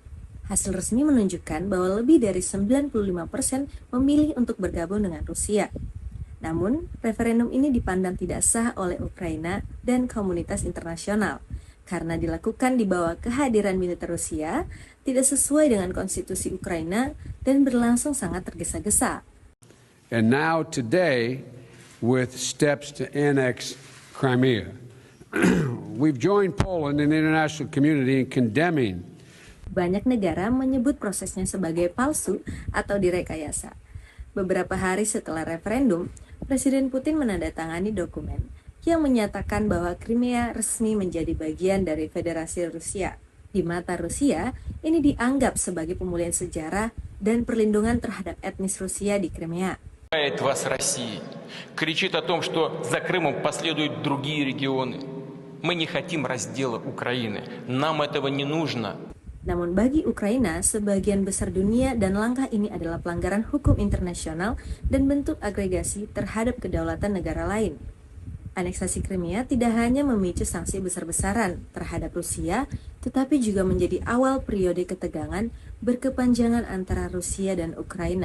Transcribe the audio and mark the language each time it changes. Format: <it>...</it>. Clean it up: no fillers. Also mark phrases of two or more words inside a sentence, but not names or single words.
<id>Hasil resmi menunjukkan bahwa lebih dari 95% memilih untuk bergabung dengan Rusia. Namun, referendum ini dipandang tidak sah oleh Ukraina dan komunitas internasional karena dilakukan di bawah kehadiran militer Rusia, tidak sesuai dengan konstitusi Ukraina dan berlangsung sangat tergesa-gesa.</id> <en>And now today, with steps to annex Crimea, we've joined Poland and the international community in condemning.</en> <id>Banyak negara menyebut prosesnya sebagai palsu atau direkayasa. Beberapa hari setelah referendum, Presiden Putin menandatangani dokumen yang menyatakan bahwa Crimea resmi menjadi bagian dari Federasi Rusia. Di mata Rusia, ini dianggap sebagai pemulihan sejarah dan perlindungan terhadap etnis Rusia di Crimea.</id> <ru>Вас России, кричит о том, что за Крымом последуют другие регионы. Мы не хотим раздела Украины. Нам этого не нужно.</ru> <id>Namun bagi Ukraina, sebagian besar dunia dan langkah ini adalah pelanggaran hukum internasional dan bentuk agregasi terhadap kedaulatan negara lain. Aneksasi Crimea tidak hanya memicu sanksi besar-besaran terhadap Rusia, tetapi juga menjadi awal periode ketegangan berkepanjangan antara Rusia dan Ukraina.</id>